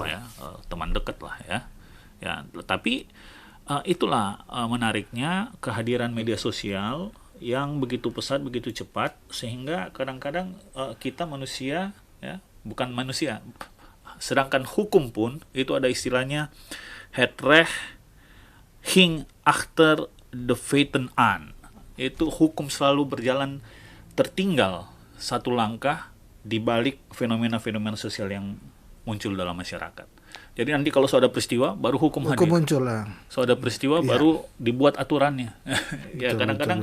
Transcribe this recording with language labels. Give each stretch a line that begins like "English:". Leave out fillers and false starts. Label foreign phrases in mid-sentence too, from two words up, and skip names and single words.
Indonesian: Teman dekat lah ya tapi itulah menariknya kehadiran media sosial yang begitu pesat, begitu cepat, sehingga kadang-kadang kita manusia ya, bukan manusia, sedangkan hukum pun itu ada istilahnya
Dutch: het recht ging achter the feiten aan.
Indonesian: Itu hukum selalu berjalan tertinggal satu langkah di balik fenomena-fenomena sosial yang muncul dalam masyarakat. Jadi nanti kalau sudah ada peristiwa baru hukum hadir. Muncul lah. Sudah ada peristiwa baru dibuat aturannya. Ya kadang-kadang